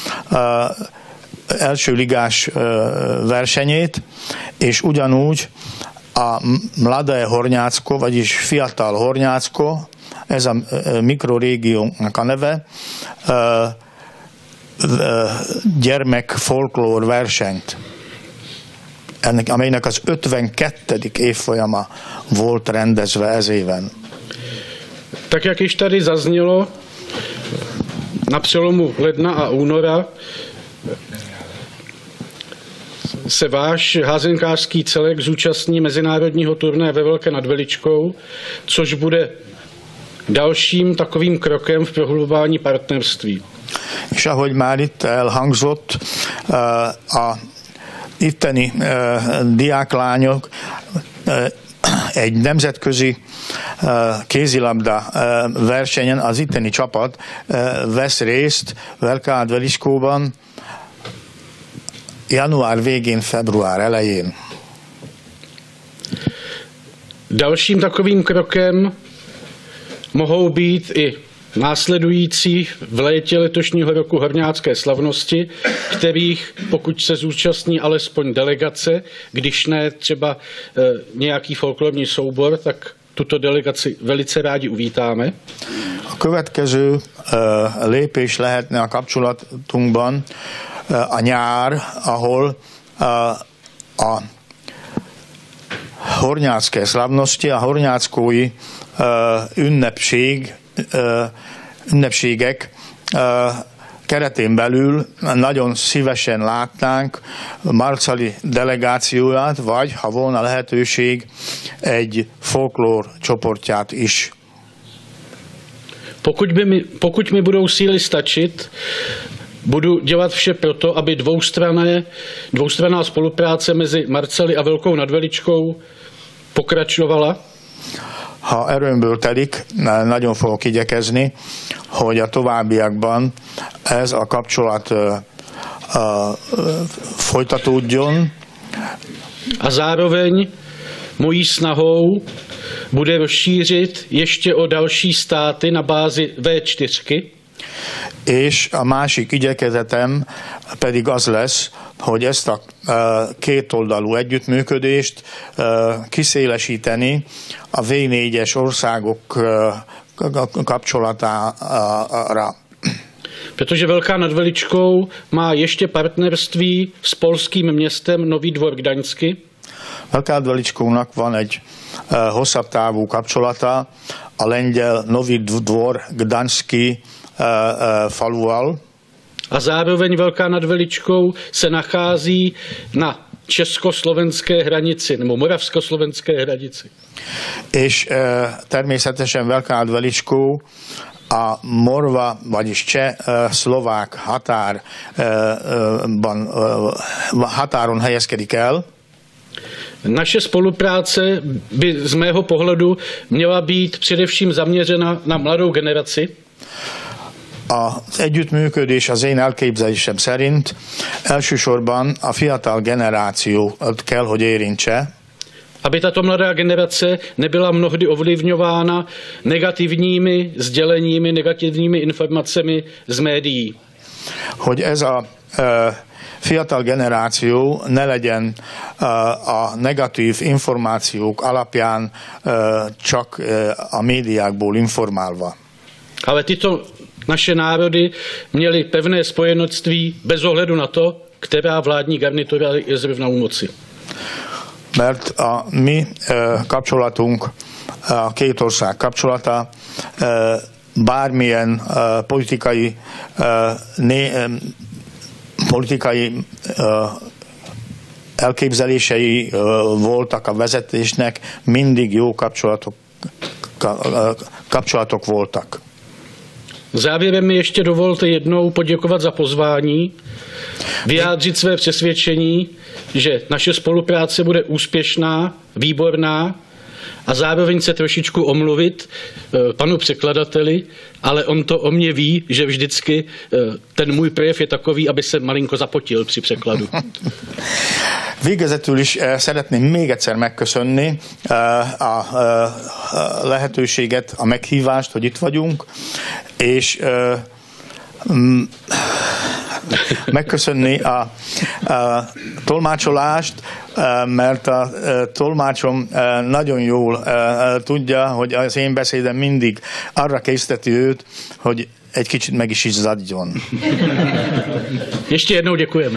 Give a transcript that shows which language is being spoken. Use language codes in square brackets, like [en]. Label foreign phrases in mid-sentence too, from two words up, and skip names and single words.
[hu] első ligás versenyét, és ugyanúgy a Mladé Horňácko, vagyis Fiatal Horňácko, ez a mikrorégiónak a neve, gyermek folklór versenyt, amelynek az 52. évfolyama volt rendezve ez éven. [cs] Tak jak již tady zaznělo, na přelomu ledna a února se váš házenkářský celek zúčastní mezinárodního turné ve Velké nad Veličkou, což bude dalším takovým krokem v prohlubování partnerství. [hu] És ahogy már itt elhangzott, a itteni diáklányok egy nemzetközi kézilabda versenyen, az itteni csapat vesz részt Velká nad Veličkóban január végén, február elején. [cs] Dalším takovým krokem mohou být i následující v létě letošního roku horňácké slavnosti, kterých, pokud se zúčastní alespoň delegace, když ne třeba nějaký folklorní soubor, tak tuto delegaci velice rádi uvítáme. [hu] A következő lépés lehetne a kapcsolatunkban a nyár, ahol a [cs] horňácké slavnosti, [hu] a horňáckói ünnepségek keretén belül nagyon szívesen látnánk Marcali delegációját, vagy, ha volna lehetőség, egy folklór csoportját is. [cs] Pokud mi budou síly stačit, budu dělat vše proto, aby dvoustranná spolupráce mezi Marcali a Velkou nad Veličkou pokračovala. [hu] Ha erőmből telik, nagyon fogok igyekezni, hogy a továbbiakban ez a kapcsolat folytatódjon. [cs] A zároveň mojí snahou bude rozšířit ještě o další státy na bázi V4. [hu] És a másik igyekezetem pedig az lesz, hogy ezt a kétoldalú együttműködést kiszélesíteni a V4-es országok kapcsolatára. [cs] Protože Velká nad Veličkou má ještě partnerství s polským městem Nový Dvor Gdaňsky. [hu] Velká nad Veličkónak van egy hosszabb távú kapcsolata a lengyel Nový Dvor Gdaňski faluval. [cs] A zároveň Velká nad Veličkou se nachází na československé hranici, nebo moravskoslovenské hranici. [hu] És természetesen Velká nad Veličkó a morva, vagyis cseh-szlovák határon helyezkedik el. [cs] Naše spolupráce by z mého pohledu měla být především zaměřena na mladou generaci. [hu] Az együttműködés az én elképzelésem szerint elsősorban a fiatal generációt kell, hogy érintse. [cs] Aby tato mladá generace nebyla mnohdy ovlivňována negativními sděleními, negativními informacemi z médií. [hu] Hogy ez a fiatal generáció ne legyen a negatív információk alapján csak a médiákból informálva. [cs] Ale tyto naše národy měly pevné spojenectví bez ohledu na to, která vládní garnitura je zrovna u moci. [hu] Mert a mi kapcsolatunk, a két ország kapcsolata bármilyen politikai elképzelései voltak a vezetésnek, mindig jó kapcsolatok voltak. [cs] Závěrem mi ještě dovolte jednou poděkovat za pozvání, vyjádřit své přesvědčení, že naše spolupráce bude úspěšná, výborná a zároveň se trošičku omluvit panu překladateli, ale on to o mě ví, že vždycky ten můj projev je takový, aby se malinko zapotil při překladu. [hu] Végezetül is szeretném még egyszer megköszönni a lehetőséget, a meghívást, hogy itt vagyunk, és megköszönni a tolmácsolást, mert a tolmácsom nagyon jól tudja, hogy az én beszédem mindig arra készteti őt, hogy egy kicsit meg is izzadjon. [cs] Ještě jednou děkujeme.